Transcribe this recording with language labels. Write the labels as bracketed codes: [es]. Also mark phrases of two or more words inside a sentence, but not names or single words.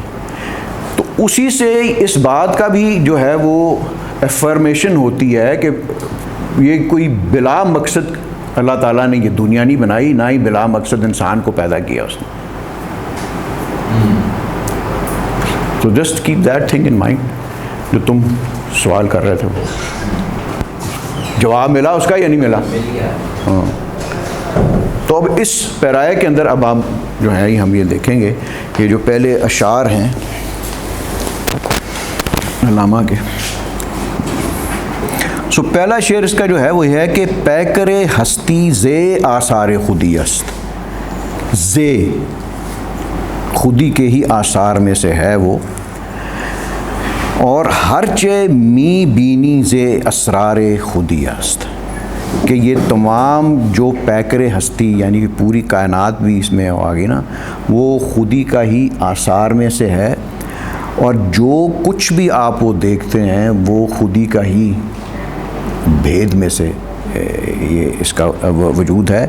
[ur] تو اسی سے اس بات کا بھی جو ہے وہ افرمیشن ہوتی ہے کہ یہ کوئی بلا مقصد اللہ تعالیٰ نے یہ دنیا نہیں بنائی، نہ ہی بلا مقصد انسان کو پیدا کیا اس نے. [en] تو just keep that thing in mind. [ur] جو تم سوال کر رہے تھے جواب ملا اس کا یا نہیں ملا؟ ہاں. تو اب اس پیرائے کے اندر اب ہم جو ہیں ہم یہ دیکھیں گے کہ جو پہلے اشعار ہیں علامہ کے. سو پہلا شعر اس کا جو ہے وہ ہے کہ [fa] پیکر ہستی زے آثار خودی است. زے خودی [ur] کے ہی آثار میں سے ہے وہ، اور [fa] ہر چے می بینی زے اسرار خودی است. [ur] کہ یہ تمام جو پیکر ہستی یعنی کہ پوری کائنات بھی اس میں آ گئی نا، وہ خودی کا ہی آثار میں سے ہے، اور جو کچھ بھی آپ وہ دیکھتے ہیں وہ خودی کا ہی بھید میں سے یہ اس کا وجود ہے.